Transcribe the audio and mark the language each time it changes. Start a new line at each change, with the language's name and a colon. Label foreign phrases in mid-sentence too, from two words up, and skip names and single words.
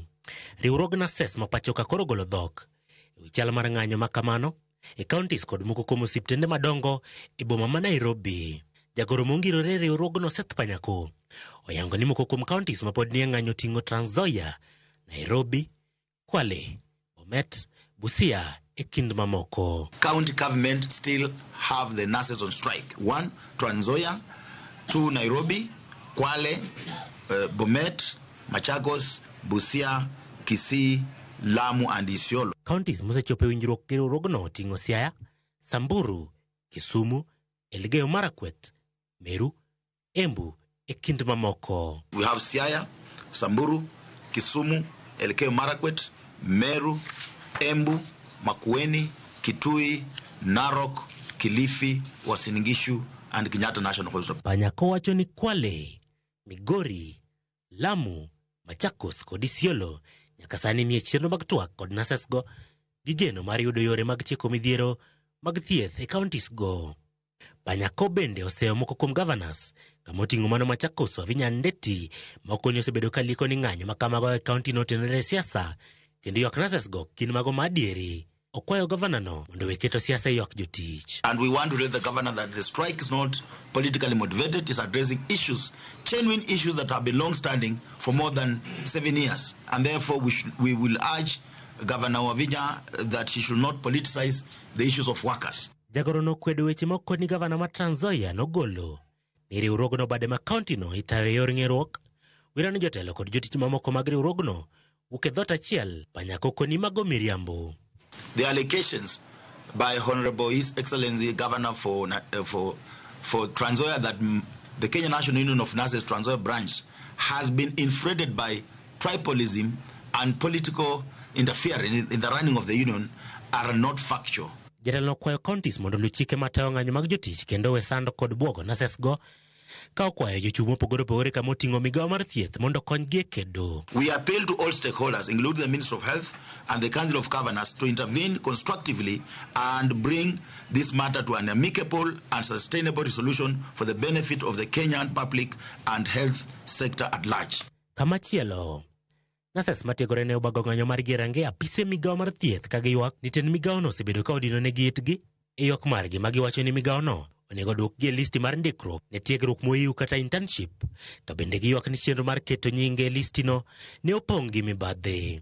Luo (Kenya and Tanzania): Riwruog nurses ma pachoka koro golo dhok e wi chal mar ng'anyo ma kamano e counties kod moko kuom osiptende madongo e boma ma Nairobi. Jagoro mongirore riwruogno Seth Panyako oyango ni moko kuom counties ma pod nie ng'anyo ting'o Trans Nzoia, Nairobi, Kwale, Bomet, Busia e kind mamoko.
English: County government still have the nurses on strike. 1, Trans Nzoia, 2, Nairobi, Kwale, Bomet, Machakos, Busia, Kisii, Lamu and Isiolo.
Luo (Kenya and Tanzania): Counties mosechopo e winjruok gi riwruogno oting'o Siaya, Samburu, Kisumu, Elgeyo Marakwet, Meru, Embu e kind mamoko.
English: We have Siaya, Samburu, Kisumu, Elgeyo Marakwet, Meru, Embu, Makueni, Kitui, Narok, Kilifi, Uasin Gishu and Kenyatta National Hospital.
Luo (Kenya and Tanzania): Panyako wacho ni Kwale, Migori, Lamu, Machakos kod Isiolo nyaka sani nie chenro mag twak kod nurses go gi geno mar yudo yore mag tieko midhiero mag thieth e counties go. Panyako bende oseyo moko kuom governors kama oting'o mano Machakos Wavinya Ndeti ma okoni osebedo ka liko ni ng'anyo ma kamago e county no tenore siasa kendo ywak nurses go gin mago ma adieri. Okwayo governor no mondo weketo siasa ywak jotich.
English: And we want to tell the governor that the strike is not politically motivated, it's addressing issues, genuine issues that have been long-standing for more than 7 years. And therefore we will urge Governor Wavinya that he should not politicize the issues of workers.
Luo (Kenya and Tanzania): Jagoro no kwedo weche moko ni governor ma Trans Nzoia no golo. Ni riwruogno bade ma county no itayo yor ng'eruok. Wirano jotelo kod jotich mamoko mag riwruogno wuok e dhot achiel. Panyako koni mago miriambo.
English: The allegations by Honorable His Excellency Governor for Trans Nzoia that the Kenya National Union of Nurses Trans Nzoia branch has been inflated by tribalism and political interference in the running of the union are not factual.
Luo (Kenya and Tanzania): Jatelo kwayo counties mondo luw chike matayo ng'anyo mag jotich kendo we sando kod buogo NSSS go ka okwayo jochung' mopogore opogore kama oting'o migawo mar thieth mondo konygi e kedo.
English: We appeal to all stakeholders, including the Minister of Health and the Council of Governors, to intervene constructively and bring this matter to an amicable and sustainable resolution for the benefit of the Kenyan public and health sector at large.
Luo (Kenya and Tanzania): Kamachielo, NSSS matiegore ne obago ng'anyo mar gerange apise migawo mar thieth ka giywak ni tend migawo no osebedo ka odino negi itgi e ywak margi ma giwacho ni migawo no onego dwokgi e listi mar ndikruok ne tiegruok moiw kata internship ka bende giywak ni chenro mar keto nyinge e listino ne opong' gi mibadhi.